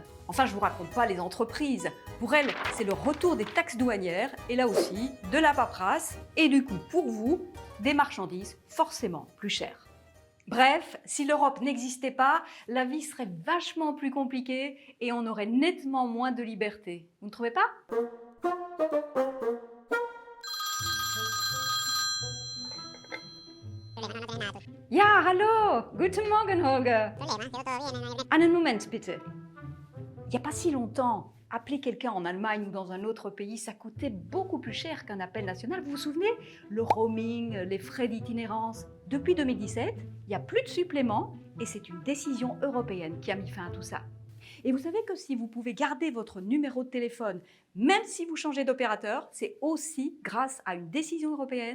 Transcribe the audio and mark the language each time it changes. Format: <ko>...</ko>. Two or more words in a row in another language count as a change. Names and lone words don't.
<fr>Enfin, je ne vous raconte pas les entreprises. Pour elles, c'est le retour des taxes douanières et là aussi, de la paperasse et du coup, pour vous, des marchandises forcément plus chères. Bref, si l'Europe n'existait pas, la vie serait vachement plus compliquée et on aurait nettement moins de liberté. Vous ne trouvez pas?</fr> <de>Ja, hallo! Guten Morgen, Holger! Einen Moment, bitte.</de> <fr>Il n'y a pas si longtemps, appeler quelqu'un en Allemagne ou dans un autre pays, ça coûtait beaucoup plus cher qu'un appel national. Vous vous souvenez? Le roaming, les frais d'itinérance. Depuis 2017, il n'y a plus de suppléments et c'est une décision européenne qui a mis fin à tout ça. Et vous savez que si vous pouvez garder votre numéro de téléphone, même si vous changez d'opérateur, c'est aussi grâce à une décision européenne.</fr>